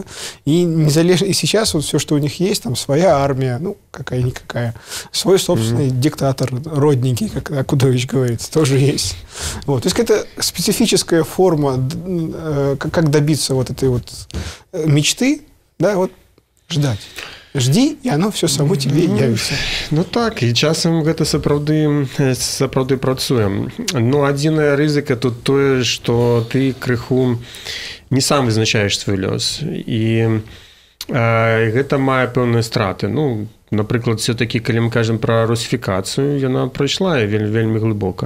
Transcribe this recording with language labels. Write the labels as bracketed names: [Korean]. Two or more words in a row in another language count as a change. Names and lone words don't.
[Russian] И сейчас вот все, что у них есть, там своя армия, ну, какая-никакая, свой собственный диктатор родненький, как Акудович говорит, тоже есть. Вот. То есть это специфическая форма, как добиться вот этой вот мечты, да, вот ждать. Жди, і оно все само тебе явіцца. [Belarusian] Ну так, і часам гэта сапраўды працуе. Ну, адзіная рызыка тут тое, што ты крыху не сам вызначаеш свой лёс. І гэта мае пэўныя страты. Ну, напрыклад, все-таки, калі мы кажам пра русіфікацыю, яна прайшла вельмі глыбока.